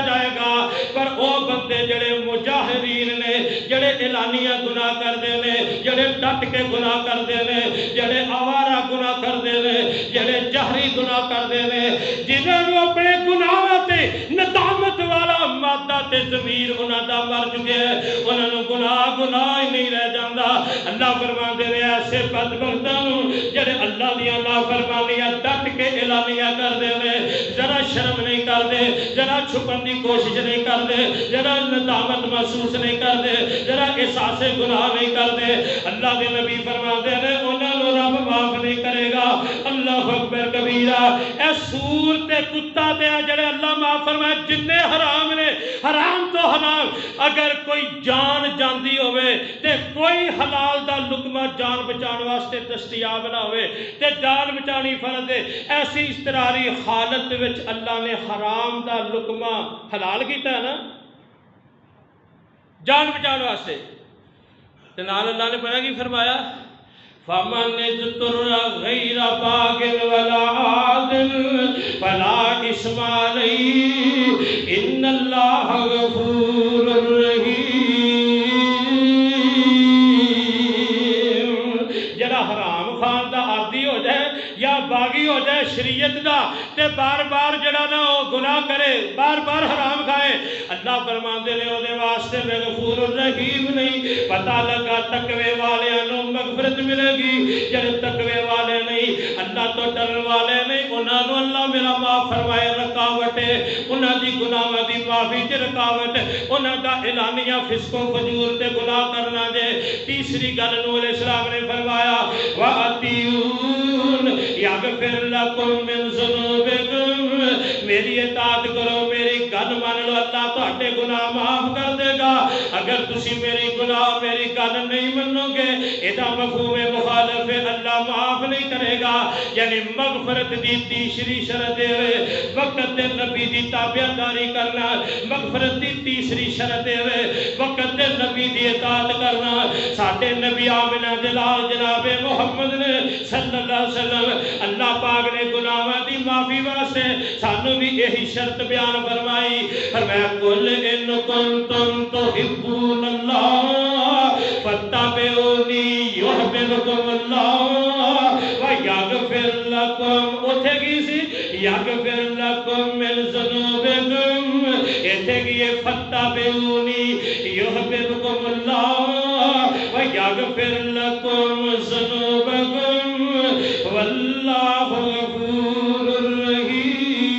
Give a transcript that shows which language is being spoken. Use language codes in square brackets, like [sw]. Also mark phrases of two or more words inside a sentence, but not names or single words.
[pa] جائے گا پر او بندے جڑے مجاہرین نے، جڑے اعلانیہ گناہ کر دینے، جڑے ڈٹ کے گناہ کر دینے، جڑے آوارہ گناہ کر دینے، جڑے جہری گناہ کر دینے، جنہوں نے اپنے گناہ تے ندامت والا مادہ تے ضمیر انہاں دا مر چکے ہیں، انہوں نے گناہ ہی نہیں رہ جاندہ. اللہ فرمان دے رہے ایسے بدبختاں جڑے اللہ دیاں نافرمانیاں ڈٹ کے اعلانیہ کر دینے، ذرا شرم نہیں کر دے، ذرا چھپن دی کوشش نہیں کر دے، ذرا ندامت محسوس نہیں کر دے، ذرا احساس گناہ نہیں کر دے. اللہ دے نبی فرما دے رہے انہاں نوں رب معاف نہیں کرے گا. [ar] اللہ اکبر کبیرہ. [pa] اے سور تے کتا تے جڑے اللہ معاف فرمائے جننے حرام نے، حرام تو حرام. اگر کوئی جان جاندی ہوئے تے کوئی حلال دا لقمہ جان بچان واسطے دستیاب نہ ہوئے تے جان بچانی فرض ہے. ایسی استراری حالت وچ اللہ نے حرام دا لقمہ حلال کیتا ہے نا جان بچان واسطے. تے نال اللہ نے پڑھا کی فرمایا [ar] فَمَنِ اضْطُرَّ غَيْرَ بَاغٍ وَلَا عَادٍ فَلَا إِثْمَ عَلَيْهِ إِنَّ اللَّهَ غَفُورٌ رَحِيمٌ. [pa] جڑا حرام خان دا عادی ہو جائے یا باغی ہو جائے شریعت دا تے بار بار جڑا نہ ہو گناہ کرے، بار بار حرام کھائے، اللہ فرمان دے لے دے واسطے میں [ar] غفور الرحیم [pa] نہیں. پتہ لگا تقوی والے نوں مغفرت ملے گی، جڑے تقوی والے نہیں اللہ تو ڈرن والے نہیں انہاں نوں اللہ میرا معاف فرمائے. رکاوٹ انہاں دی گناہاں دی معافی تے رکاوٹ انہاں دا اعلانیہ فسق و فجور تے گناہ کرنا دے. تیسری گل نور علیہ السلام نے فرمایا [ar] وَأَطِیعُونَ یغفر لکم من ذنوبکم، [pa] میری اطاعت کرو، میری گل مان لو، اللہ تہاڈے گناہ معاف کر دے گا. اگر تسی میری گناہ میری گل نہیں منو گے ادا مفہوم مخالف ہے، اللہ معاف نہیں کرے گا. یعنی مغفرت دی تیسری شرط ہے وقت دے نبی دی تابعداری کرنا. مغفرت دی تیسری شرط ہے وقت دے نبی دی اطاعت کرنا. ساڈے نبی آمنہ دلال جناب محمد نے [ar] صلی اللہ علیہ وسلم [pa] اللہ پاک نے گناہاں دی معافی واسطے سانو بھی یہی شرط بیان فرمائی. [ar] فرمایا قل ان کنتم تحبون اللہ فاتبعونی یحببکم اللہ ویغفر لکم. [pa] اتھے کی سی [ar] یغفر لکم من ذنوبکم، [pa] اتھے کی [ar] فاتبعونی یحببکم اللہ ویغفر لکم ذنوبکم واللہ غفور الرحیم.